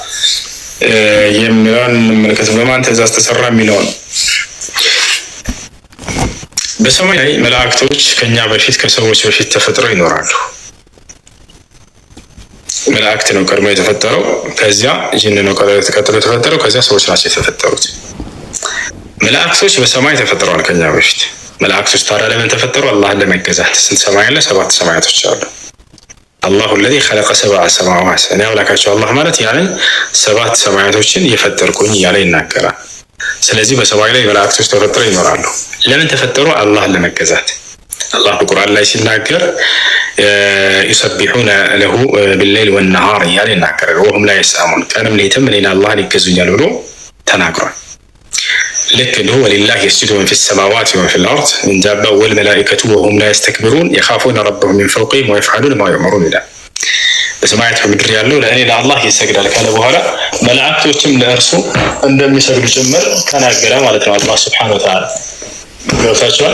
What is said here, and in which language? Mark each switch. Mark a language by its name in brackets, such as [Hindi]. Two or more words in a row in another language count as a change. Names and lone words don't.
[Amharic] የሚለውን እንመልከት። በማን ትእዛዝ ተሰራ የሚለውን በሰማይ ላይ መላእክቶች ከኛ በፊት ከሰዎች በፊት ተፈጥረው ይኖራሉ። መላእክት ነው ቀድሞ የተፈጠረው፣ ከዚያ ጂን ነው ቀጥሎ የተፈጠረው፣ ከዚያ ሰዎች ናቸው የተፈጠሩት። መላእክቶች በሰማይ ተፈጥረዋል ከኛ በፊት። መላእክቶች ታዲያ ለምን ተፈጠሩ? አላህን ለመገዛት። ስንት ሰማይ አለ? 7 ሰማያቶች አሉ። አላሁ [Arabic] الذي خلق 7 سماوات [Amharic] እኔ አምላካቸው አላህ ማለት ያንን 7 ሰማያቶችን የፈጠርኩኝ እያለ ይናገራል። ስለዚህ በሰማይ ላይ መላእክቶች ተፈጥረው ይኖራሉ። ለምን ተፈጠሩ? አላህን ለመገዛት። አላህ በቁርአን ላይ ሲናገር [Arabic] يسبحون له بالليل والنهار [Amharic] እያለ ይናገራል። [Arabic] وهم لا يسأمون [Amharic] ቀንም ሌትም እኔን አላህን ይገዙኛል ብሎ ተናግሯል። ልክ እንዲሁ [Arabic] ولله يسجد من في السماوات ومن في الأرض من دابة والملائكة وهم لا يستكبرون يخافون ربهم من فوقهم ويفعلون ما يؤمرون [Amharic] ይላል። በሰማያት በምድር ያለው ለእኔ ለአላህ ይሰግዳል ካለ በኋላ መላእክቶችም ለእርሱ እንደሚሰግዱ ጭምር ተናገረ ማለት ነው። አላህ [Arabic] سبحانه وتعالى [Amharic] ገብታችኋል?